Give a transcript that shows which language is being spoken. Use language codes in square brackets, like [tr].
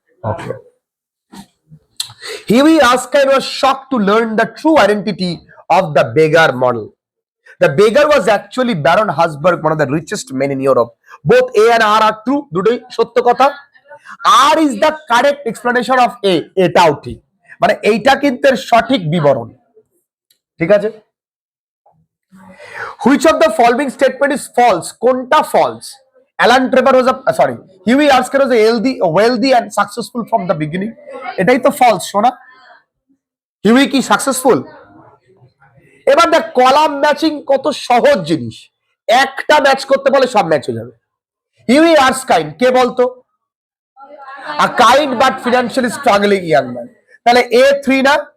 [en] Okay. Huey Erskine was shocked to learn the true identity of the beggar model. The beggar was actually Baron Hansberg, one of the richest men in Europe. Both A and R are true. [bn] দুটোই সত্য কথা। [en] R is the correct explanation of A. [bn] এটাও ঠিক, মানে এইটা কিন্তু এর সঠিক বিবরণ। ঠিক আছে? [en] Which of the following statement is false? [bn] কোনটা [en] false? Alan Trevor was Huey Erskine was a wealthy and successful from the beginning. [bn] এটাই তো false, শোনা। হিউই কি সাকসেসফুল? এবার দেখ কলাম ম্যাচিং কত সহজ জিনিস, একটা ম্যাচ করতে বলে সব ম্যাচ হয়ে যাবে। হিউই আর্সকাইন কে বলতো? [en] A kind but financially struggling young man. [bn] তাহলে A3 না?